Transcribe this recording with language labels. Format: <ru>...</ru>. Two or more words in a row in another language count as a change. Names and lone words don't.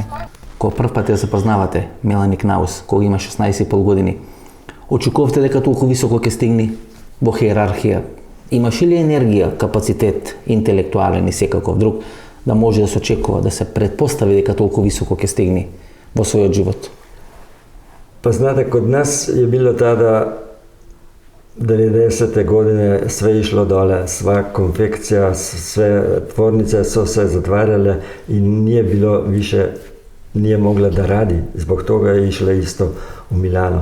<mk>Кога прв пат ја запознавате Мелани Кнаус, кога има 16,5 години, очекувавте дека толку високо ќе стигне во хиерархија? Имаше ли енергија, капацитет, интелектуален и секаков друг, да може да се очекува, да се предпостави дека толку високо ќе стигне во својот живот?</mk> <hr>Pa znate, kod nas je bilo tada 90. godine sve išlo dole, sva konfekcija, sve tvornice su se zatvarale i nije bilo više, nije mogla da radi, zbog toga je išla isto u Milano.</hr>